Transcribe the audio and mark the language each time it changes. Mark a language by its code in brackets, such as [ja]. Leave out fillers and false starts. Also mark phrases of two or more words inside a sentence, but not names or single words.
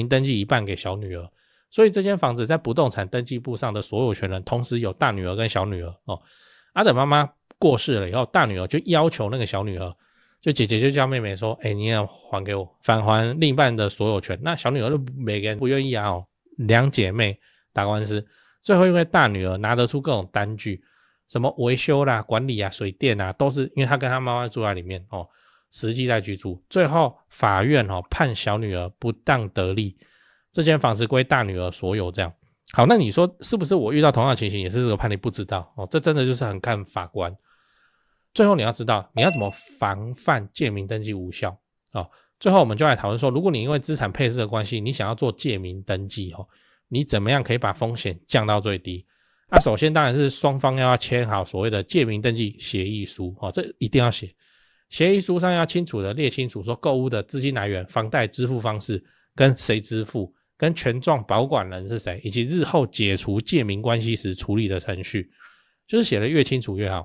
[zh] 登記一半給小女兒，所以這間房子在不動產登記簿上的所有權人同時有大女兒跟小女兒等媽媽過世了以後，大女兒就要求那個小女兒，就姐姐就叫妹妹說你要還給我，返還另一半的所有權。那小女兒就每個人不願意两姐妹打官司，最後因為大女兒拿得出各種單據，什麼維修啦、管理水電都是因為她跟她媽媽住在裡面實際在居住，最後法院判小女兒不當得利，這間房子歸大女兒所有。這樣好，那你說是不是我遇到同樣的情形也是這個判例？不知道這真的就是很看法官。最後你要知道你要怎麼防範借名登記無效最後我們就來討論說，如果你因為資產配置的關係，你想要做借名登記你怎麼樣可以把風險降到最低？首先當然是雙方要簽好所謂的借名登記協議書這一定要寫。協議書上要清楚的列清楚說購屋的資金來源、房貸支付方式跟誰支付、跟權狀保管人是誰，以及日後解除借名關係時處理的程序，就是寫得越清楚越好。